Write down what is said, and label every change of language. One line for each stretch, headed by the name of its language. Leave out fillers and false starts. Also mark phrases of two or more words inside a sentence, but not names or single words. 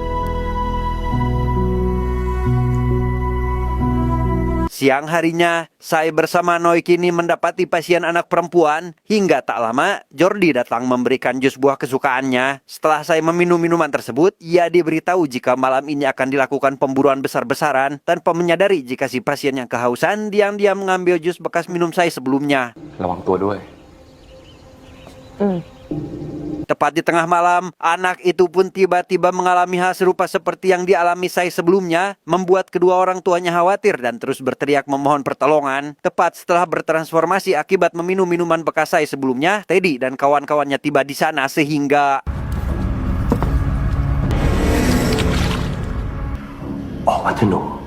Indonesian: Siang harinya, Sai bersama Noi kini mendapati pasien anak perempuan. Hingga tak lama, Jordi datang memberikan jus buah kesukaannya. Setelah Sai meminum minuman tersebut, ia diberitahu jika malam ini akan dilakukan pemburuan besar-besaran. Tanpa menyadari jika si pasien yang kehausan diam-diam mengambil jus bekas minum Sai sebelumnya.
Thai: ระวังตัวด้วย
Indonesian: Tepat di tengah malam, anak itu pun tiba-tiba mengalami hal serupa seperti yang dialami Sai sebelumnya, membuat kedua orang tuanya khawatir dan terus berteriak memohon pertolongan. Tepat setelah bertransformasi akibat meminum minuman bekas Sai sebelumnya, Teddy dan kawan-kawannya tiba di sana sehingga
Thai: ออกมาเถอะหนู